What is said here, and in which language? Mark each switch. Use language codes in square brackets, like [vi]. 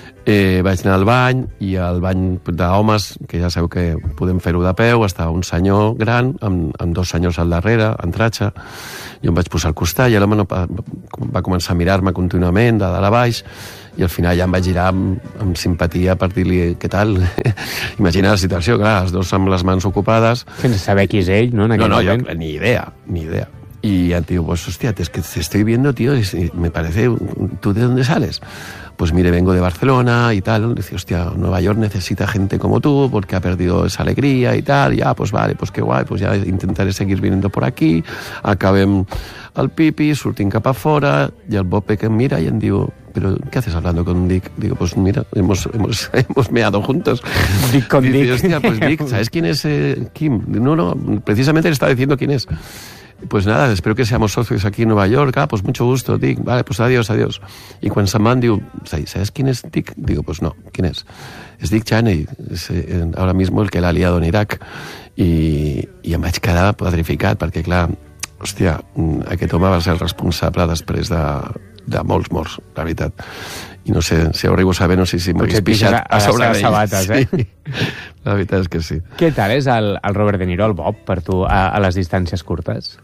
[ca] Vaig anar al bany i al bany d'homes, que ja sabeu que podem fer-ho de peu, estava un senyor gran amb dos senyors al darrere, en tratxa. Jo em vaig posar al costat i l'home va començar a mirar-me contínuament de dalt a baix i al final ja em vaig girar amb simpatia per dir-li què tal. Imagina la situació, clar, els dos amb les mans ocupades. Sense saber qui és ell, no? No, jo, ni idea. [es] I el tio, pues hostia, es que te estoy viendo, tío, y me parece, ¿tú de dónde sales? Pues mire, vengo de Barcelona y tal. Dice, hostia, Nueva York necesita gente como tú porque ha perdido esa alegría y tal. Ya, pues vale, pues qué guay, pues ya intentaré seguir viniendo por aquí. [ca] Acabem el pipi, surtin cap a fora, i el Bob que em mira i em diu, però què [es] haces hablando con Dick? Digo, pues mira, hemos meado juntos. Dick con dice, Dick. Dice, hostia, pues Dick, ¿sabes quién es Kim? No, precisamente le está diciendo quién es. Pues nada, espero que seamos socios aquí en Nueva York. Ah, pues mucho gusto, Dick. Vale, pues adiós, adiós. Y [ca] quan se'n van, diu, [es] ¿sabes quién es Dick? Digo, pues no, ¿quién es? Es Dick Cheney, es ahora mismo el que l'ha liado en Irak. [ca] I em vaig quedar petrificat, perquè clar, hòstia, aquest home va ser el responsable després de molts morts, la veritat. I no sé, si ho arribo a saber, no sé si m'hauria pixat a sobre d'ell. Sabates, sí. La veritat és que sí. Què tal és el Robert De Niro, el Bob, per tu, a les distàncies curtes?